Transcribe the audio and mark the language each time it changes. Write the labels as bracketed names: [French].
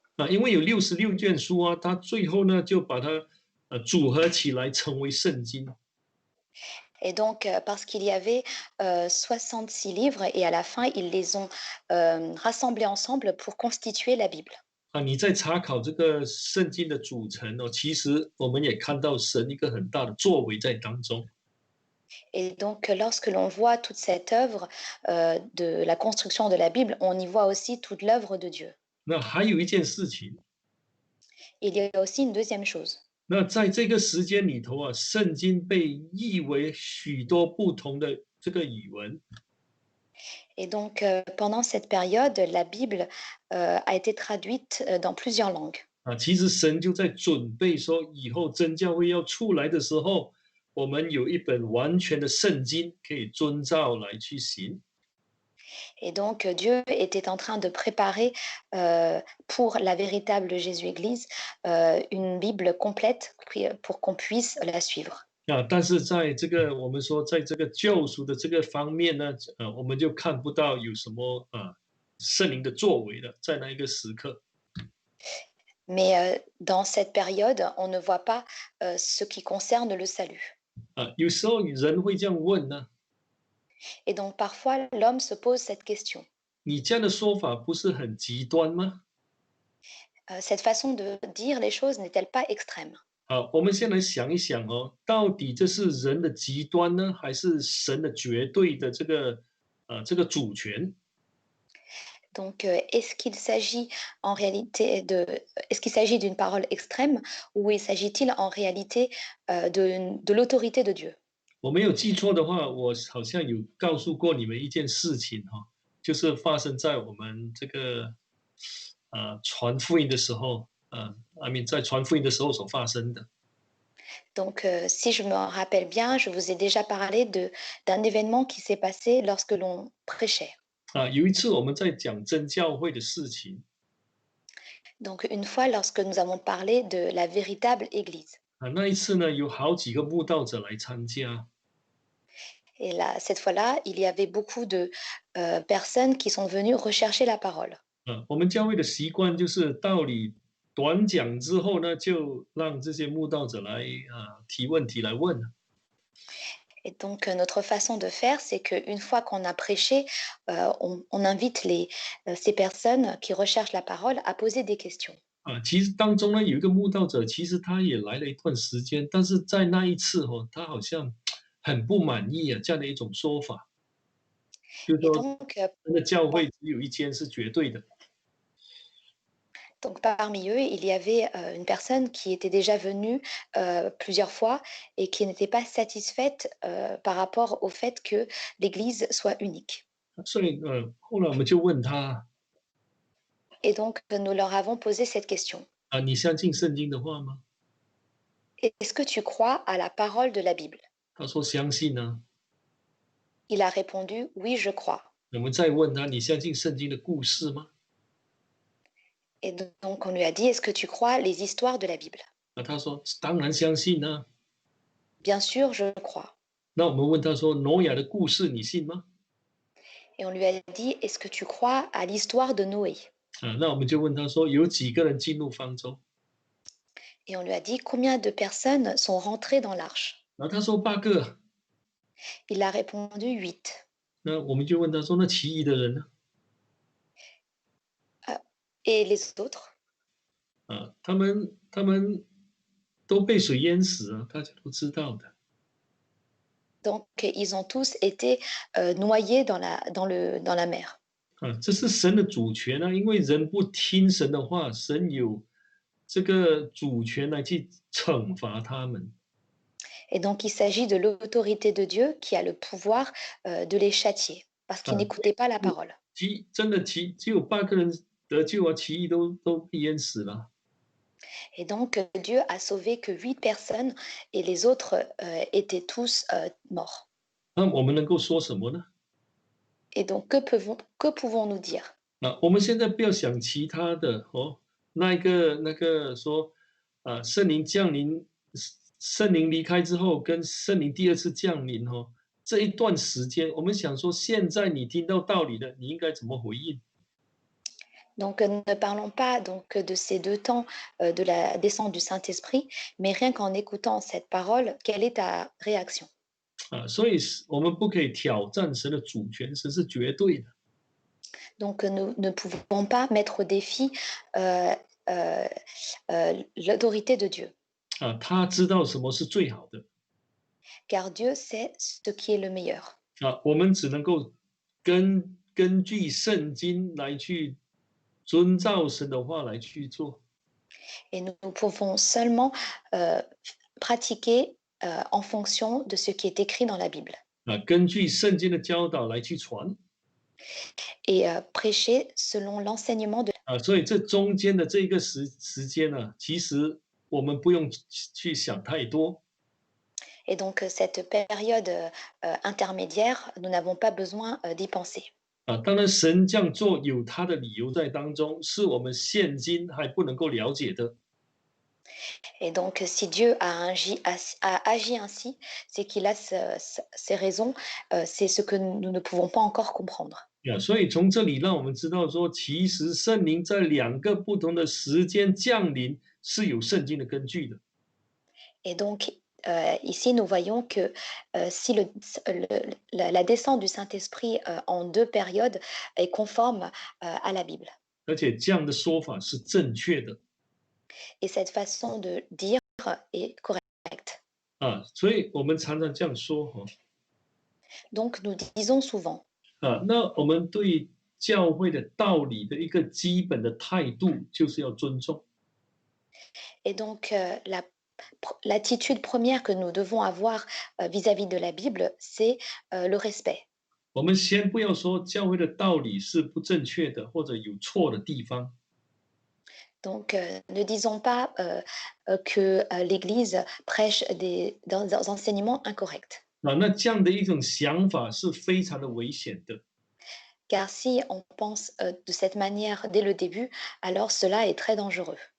[Chinese] 因为有66卷书它最后呢就把它组合起来成为圣经。 [French] Et donc, parce qu'il y avait 66 livres et à la fin, ils les ont rassemblés ensemble pour constituer la Bible. [Chinese] 你在查考这个圣经的组成其实我们也看到神一个很大的作为在当中。 [French] Et donc, lorsque l'on voit toute cette œuvre de la construction de la Bible, on y voit aussi toute l'œuvre de Dieu. [Chinese] 那还有一件事情， [French] Il y a aussi une deuxième chose. [Chinese] 那在这个时间里头圣经被译为许多不同的这个语文。 [French] Et donc, pendant cette période, la Bible a été traduite dans plusieurs langues. [Chinese] 其实神就在准备说，以后真教会要出来的时候，我们有一本完全的圣经可以遵照来去行。 [French] Et donc, Dieu était en train de préparer pour la véritable Jésus-Église une Bible complète pour qu'on puisse la suivre. [Chinese] 但是在这个我们说，在这个救赎的这个方面呢，我们就看不到有什么圣灵的作为了，在那一个时刻。 [French] Mais dans cette période, on ne voit pas ce qui concerne le salut. [Chinese] 有时候人会这样问呢， [French] Et donc, parfois, l'homme se pose cette question. [Chinese] 你这样的说法不是很极端吗？ [French] Cette façon de dire les choses n'est-elle pas extrême? [Chinese] 我们先来想一想到底这是人的极端呢，还是神的绝对的这个主权？ [French] Donc, est-ce qu'il s'agit en réalité est-ce qu'il s'agit d'une parole extrême ou il s'agit-il en réalité de l'autorité de Dieu? [Chinese] 我没有记错的话，我好像有告诉过你们一件事情就是发生在我们这个传福音的时候。 [English] I mean [Chinese] 在传福音的时候所发生的。 [French] Donc, si je me rappelle bien, je vous ai déjà parlé d'un événement qui s'est passé lorsque l'on prêchait. [Chinese] 有一次我们在讲真教会的事情。 [French] Donc, une fois, lorsque nous avons parlé de la véritable Église. [Chinese] 那一次呢，有好几个慕道者来参加。 [French] Et là, cette fois-là, il y avait beaucoup de personnes qui sont venues rechercher la parole. [Chinese] 我们教会的习惯就是道理短讲之后呢，就让这些慕道者来提问题来问。 [French] Et donc, notre façon de faire, c'est qu'une fois qu'on a prêché, on invite ces personnes qui recherchent la parole à poser des questions. [Chinese] 其实当中呢，有一个慕道者，其实他也来了一段时间，但是在那一次他好像很不满意这样的一种说法，就是 [French] Et [Chinese] 说， [French] donc, [Chinese] 真的教会只有一间是绝对的。 [French] Donc parmi eux, il y avait, une personne qui était déjà venue, plusieurs fois et qui n'était pas satisfaite, par rapport au fait que l'Église soit unique. [Chinese] 所以后来我们就问他 [French] Et donc nous leur avons posé cette question: [Chinese] 你相信圣经的话吗？ [French] «Est-ce que tu crois à la parole de la Bible?» [Chinese] 他说相信呢。 [French] Il a répondu: «Oui, je crois». [Chinese] 我们再问他，你相信圣经的故事吗？ [French] Et donc on lui a dit: «Est-ce que tu crois les histoires de la Bible?» [Chinese] 他说当然相信呢。 [French] «Bien sûr, je crois». [Chinese] 那我们问他说挪亚的故事你信吗？ [French] Et on lui a dit: «Est-ce que tu crois à l'histoire de Noé?» [Chinese] 那我们就问他说有几个人进入方舟？ [French] Et on lui a dit: «Combien de personnes sont rentrées dans l'arche?» [Chinese] 他说8个。 [French] Il a répondu: «8». [Chinese] 那我们就问他说那其余的人呢？ [French] Et les autres? [Chinese] 他们都被水淹死了，大家都知道的。 [French] Donc, ils ont tous été noyés dans la mer. [Chinese] 这是神的主权因为人不听神的话，神有这个主权来去惩罚他们。 [French] Et donc, il s'agit de l'autorité de Dieu qui a le pouvoir de les châtier parce qu'ils 啊， n'écoutaient pas la parole. [Chinese] 真的只有8个人得救其余都被淹死了。 [French] Et donc, Dieu a sauvé que 8 personnes et les autres étaient tous morts. [Chinese] 那我们能够说什么呢？ [French] Et donc, que pouvons-nous dire? [Chinese] 我们现在不要想其他的那个说圣灵降临，圣灵离开之后跟圣灵第二次降临这一段时间，我们想说现在你听到道理了，你应该怎么回应？ [French] Donc, ne parlons pas donc de ces 2 temps de la descente du Saint-Esprit, mais rien qu'en écoutant cette parole, quelle est ta réaction? [Chinese] 所以我们不可以挑战神的主权，神是绝对的。 [French] Donc, nous ne pouvons pas mettre au défi euh, euh, l'autorité de Dieu, [Chinese] 他知道什么是最好的。 [French] car Dieu sait ce qui est le meilleur. [Chinese] 我们只能够根据圣经来去遵照神的话来去做。 [French] Et nous pouvons seulement euh, pratiquer en fonction de ce qui est écrit dans la Bible [Chinese] 根据圣经的教导来去传。 [French] et prêcher selon l'enseignement de [Chinese] 所以这中间的这个时间呢，其实我们不用去想太多。 [French] Et donc, cette période intermédiaire, nous n'avons pas besoin d'y penser. [Chinese] 当然神这样做有他的理由在当中，是我们现今还不能够了解的。 [French] Et donc, si Dieu a agi ainsi, c'est qu'il a ses raisons, c'est ce que nous ne pouvons pas encore comprendre. [Chinese] 所以从这里让我们知道说，其实圣灵在2个不同的时间降临是有圣经的根据的。 [French] Et donc, ici, nous voyons que si la descente du Saint-Esprit en 2 périodes est conforme à la Bible. [Chinese] 而且这样的说法是正确的。 [French] Et cette façon de dire est correcte. [Chinese] 所以我们常常这样说 [French] Donc, nous disons souvent, [Chinese] 那我们对教会的道理的一个基本的态度，就是要尊重。 [French] et donc l'attitude première que nous devons avoir vis-à-vis de la Bible, c'est le respect. [Chinese] 我们先不要说教会的道理是不正确的或者有错的地方 [French] Donc, ne disons pas que l'Église prêche des enseignements incorrects. [Chinese] 那这样的一种想法是非常的危险的。 [French] Car si on pense de cette manière dès le début, alors cela est très dangereux.